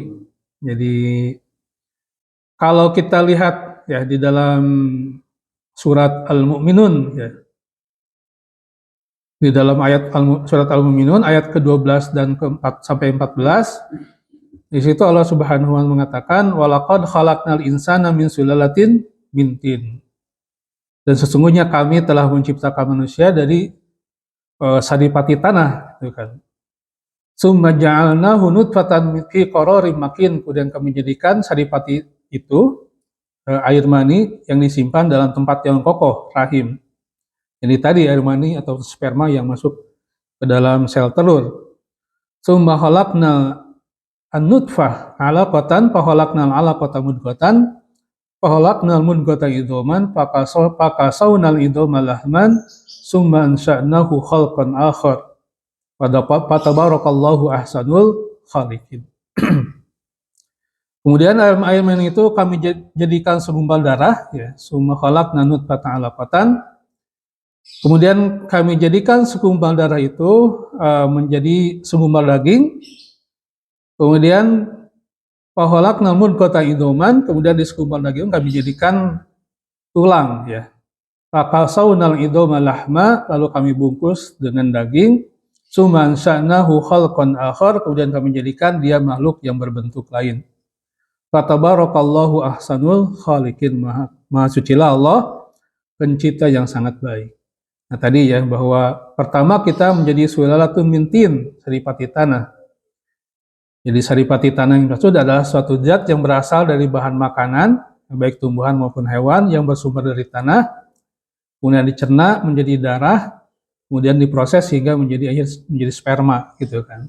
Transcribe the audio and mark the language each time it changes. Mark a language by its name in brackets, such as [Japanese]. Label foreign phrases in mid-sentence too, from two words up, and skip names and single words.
[Indonesian] Jadi kalau kita lihat ya di dalam surat Al-Mu'minun ya. Di dalam surat Al-Mu'minun ayat ke-12 dan ke-4 sampai 14 di situ Allah [Arabic] سبحانه وتعالى [Indonesian] mengatakan [Arabic] ولقد خلقنا الإنسان من سلالة من طين. [Indonesian] Dan sesungguhnya kami telah menciptakan manusia dari saripati tanah gitu kan. [Arabic] ثم جعلناه نطفة في قرار مكين, [Indonesian] kemudian kami jadikan saripati itu air mani yang disimpan dalam tempat yang kokoh, rahim. Jadi tadi air mani atau sperma yang masuk ke dalam sel telur. [Arabic] ثم خلقنا النطفة علقة فخلقنا العلقة مضغة فخلقنا المضغة عظاما فكسونا العظام لحما ثم أنشأناه خلقا آخر. فتبارك الله أحسن الخالقين. [Indonesian] Kemudian air mani itu kami jadikan segumpal darah ya, [Arabic] ثم خلقنا نطفة علقة. [Indonesian] Kemudian kami jadikan segumpal darah itu menjadi segumpal daging. Kemudian [Arabic] فخلقنا المضغة عظاما, [Indonesian] kemudian di segumpal daging kami jadikan tulang ya. [Arabic] فكسونا العظام لحما, [Indonesian] lalu kami bungkus dengan daging. [Arabic] ثم أنشأناه خلقا آخر, [Indonesian] kemudian kami jadikan dia makhluk yang berbentuk lain. [Arabic] فتبارك الله أحسن الخالقين, [Indonesian] maha sucilah Allah pencipta yang sangat baik. Nah tadi ya bahwa pertama kita menjadi [Arabic] سلالة من طين, [Indonesian] saripati tanah. Jadi saripati tanah yang dimaksud adalah suatu zat yang berasal dari bahan makanan, baik tumbuhan maupun hewan yang bersumber dari tanah, kemudian dicerna menjadi darah, kemudian diproses sehingga menjadi sperma gitu kan.